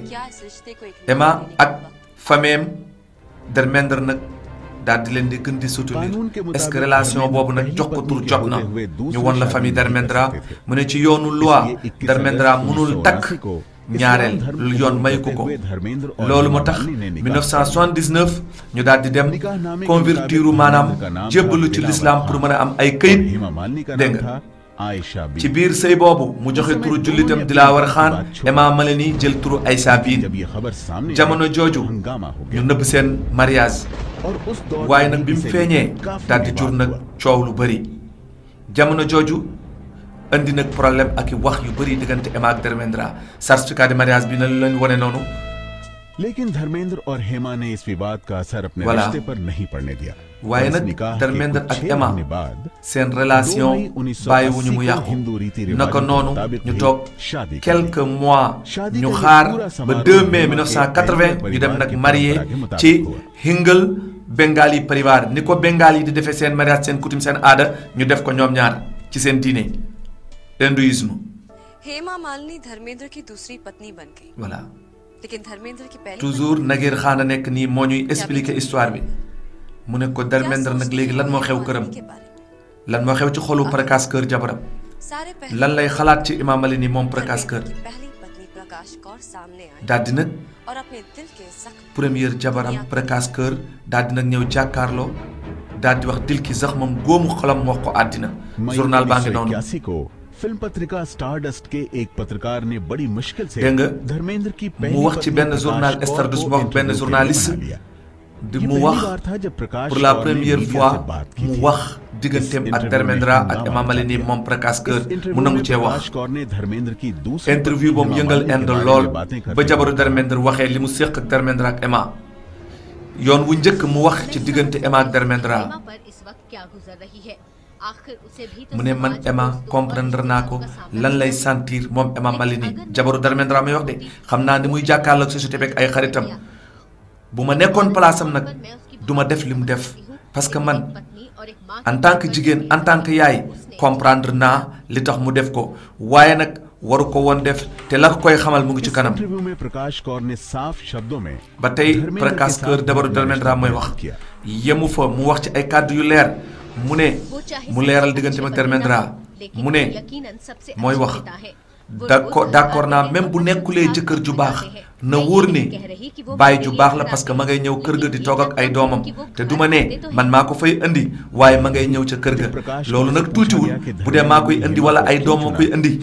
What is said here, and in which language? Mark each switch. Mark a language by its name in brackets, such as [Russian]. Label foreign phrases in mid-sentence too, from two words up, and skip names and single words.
[Hindi] क्या इस रिश्ते को एक Emma निभाने के [Wolof] ak [Hindi] वक्त [Wolof] fameem Dharmendra nag daal di leen di gën di [French] soutenir est-ce que [Wolof] relation boobu nag jox ko tur jot na ñu won [French] la famille [Wolof] Dharmendra mu ne ci yoonu loi Dharmendra mënul takk ñaareel yoon mayu ko loolu moo tax 1979 ñu daal di dem convertiru maanaam jébbalu ci l'islam pour mën a am ay këyit [Hindi] हेमा मालिनी का [Wolof] dégg [Hindi] नाम [Wolof] nga [Hindi] था आयशा बी। [Wolof] ci biir sëy boobu mu joxe turu jullitam Dilawar Khan Emma Malini jël turu Aïssa Biin [Hindi] जब ये खबर सामने [Wolof] jamono [Hindi] आई, [Wolof] jooju [Hindi] हंगामा हो [Wolof] ñu [Hindi] गया [Wolof] nëbb seen mariage [Hindi] और उस दौर [Wolof] waaye [Hindi] में [Wolof] nag bi mu [Hindi] इसे [Wolof] feeñee [Hindi] काफी [Wolof] daal di jur [Hindi] विवाद [Wolof] nag [Hindi] हुआ। [Wolof] coow lu bëri jamono jooju indi nag problème ak i wax yu bëri diggante Emma ak Dharmendra [French] certificat de mariage [Wolof] bi na lañ wane noonu [Hindi] लेकिन धर्मेंद्र और हेमा ने इस विवाद का असर अपने [French] Voilà. [Hindi] रिश्ते पर नहीं पड़ने दिया। [Wolof] waaye [Hindi] और इस [Wolof] nag [Hindi] निकाह के Dharmendra कुछ [Wolof] ak 6 Emma [Hindi] महीने बाद [Wolof] seen relation [Hindi] 2 मई 1980 [Wolof] bàyyiwuñu mu [Hindi] को [Wolof] yàqu [Hindi] हिंदू रीति रिवाज [Wolof] naka [Hindi] के [Wolof] noonu [Hindi] मुताबिक [Wolof] ñu [Hindi] ही [Wolof] toog [Hindi] शादी कर ली। [French] quelques mois [Hindi] शादी [Wolof] ñu [Hindi] का ये [Wolof] xaar [Hindi] पूरा [Wolof] ba [Hindi] समारोह [French] 2 mai हेमा के 1980 [Hindi] पहले [Wolof] ñu dem [Hindi] परिवार [Wolof] nag [Hindi] की [French] marié [Hindi] परंपरा के मुताबिक [Wolof] ci [Hindi] हुआ। [Wolof] Hingal Bengali pariwaar ni ko Bengali di defee seen mariage seen coutume seen aada ñu def ko ñoom ñaar ci seen diine hindouisme [Hindi] हेमा मालिनी धर्मेंद्र की दूसरी पत्नी बन गई [French] voilà [Hindi] लेकिन धर्मेंद्र की पहली [Wolof] toujours Naguère Khan a nekk nii moo ñuy expliquer histoire bi mu ne ko Dharmendra nag léegi lan moo xew këram lan moo xew ci xolu Prakash kër jabaram [Hindi] सारे [Wolof] lan lay xalaat ci Emma Malini moom Prakash kër [Hindi] की पहली पत्नी प्रकाश कौर सामने आई [Wolof] daal di nag [Hindi] और अपने दिल के जख्म [Wolof] première jabaram Prakash kër daal di nag ñëw jàkkaarloo daal di wax dil ki sax moom góomu xolam wax ko àddina [Hindi] मई [Wolof] journal baa ngi noonu [Hindi] 1981 को फिल्म पत्रिका स्टारडस्ट के एक पत्रकार ने बड़ी मुश्किल से [Wolof] dégg nga [Hindi] धर्मेंद्र की [Wolof] mu wax ci benn journal Stardust mu wax benn journaliste di mu wax [French] pour la première fois [Wolof] mu wax digganteem ak Dharmendra ak Emma Malini moom Prakash kër mu nangu cee wax interview boobu yëngal Inde lool ba jabaru Dharmendra waxee li mu séq ak Dharmendra ak Emma yoon wu njëkk mu wax ci diggante Emma ak Dharmendra mu ne man Emma comprendre naa ko lan lay sentir moom Emma Malini jabaru Dharmendra may wax de xam naa ni muy jàkkaarloog société beeg ay xaritam bu ma nekkoon place am nag du ma def li mu def parce que man [French] en tant que [Wolof] jigéen [French] en tant que [Wolof] yaay comprendre naa li tax mu def ko waaye nag waru ko woon def te la koy xamal mu ngi ci kanam ba tey Prakash kër jabaru Dharmendra mooy wax yemu fa mu wax ci ay kàddu yu leer mu ne mu leeral digganteem ak Dharmendra mu ne mooy wax d'accord naa même bu nekkulee jëkkër ju baax na wóor ne baay ju baax la [French] parce que [Wolof] ma ngay ñëw kër ga di toog ak ay doomam te du ma ne man maa ko fay indi waaye ma ngay ñëw ca kër ga loolu nag tuutiwul bu dee maa koy indi wala ay doom ma koy indi.